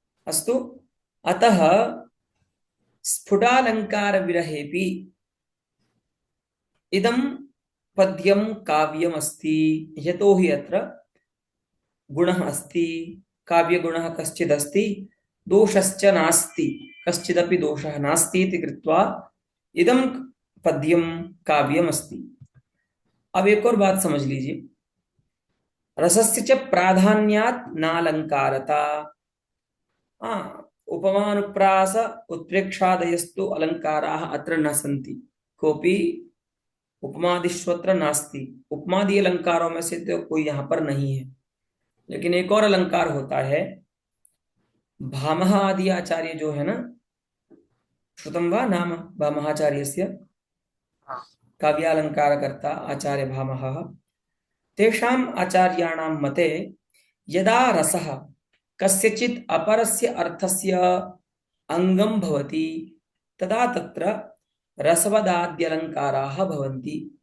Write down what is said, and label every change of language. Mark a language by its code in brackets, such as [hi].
[sa] अस्तु, अतः स्फुटालंकार विरहेपि इदं पद्यं काव्यमस्ति। यतो हि अत्र गुणः अस्ति, काव्यगुणः कश्चिदस्ति, दोषश्च नास्ति, कश्चिदपि दोषः नास्ति इति कृत्वा इदं पद्यं काव्यमस्ति। [hi] अब एक और बात समझ लीजिए, [sa] रसस्य च प्राधान्यात् नालंकारता। हाँ, उपमानुप्रास उत्प्रेक्षादयस्तु अलंकाराः अत्र न सन्ति, कोऽपि उपमादिष्वत्र नास्ति। [hi] उपमादि अलंकारों में से तो कोई यहाँ पर नहीं है। लेकिन एक और अलंकार होता है, भामह आदि आचार्य जो है ना, [sa] श्रुतं वा नाम भामहाचार्यस्य, [hi] हाँ। [sa] काव्यालंकारकर्ता आचार्य भामहः, तेषाम् आचार्याणां मते यदा रसः कस्यचित् अपरस्य अर्थस्य अंगं भवति तदा तत्र रसवदाद्यलंकाराः भवन्ति।